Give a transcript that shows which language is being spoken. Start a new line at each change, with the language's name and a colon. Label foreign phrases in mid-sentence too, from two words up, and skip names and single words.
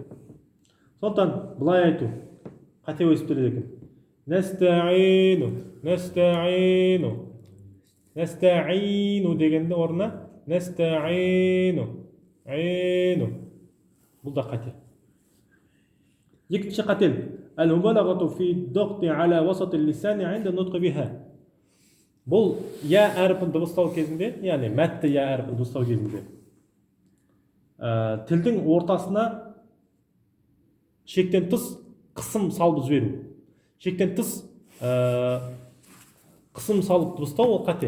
Kazakh: Сондықтан былай айту қате өсіп келеді екен. Нәстәғину дегенде орнына нәстәғину. Бұл да қате. Екінші қателік.
Arabic: المبالغة في ضغط على وسط اللسان عند النطق بها.
Kazakh: Бұл я әріпін дыбыстау кезінде, яғни мәтті я әріпін дыбыстау кезінде тілдің ортасына шектен тыс қысым салып жіберу. Шектен тыс қысым салып дыбыстау ол қате.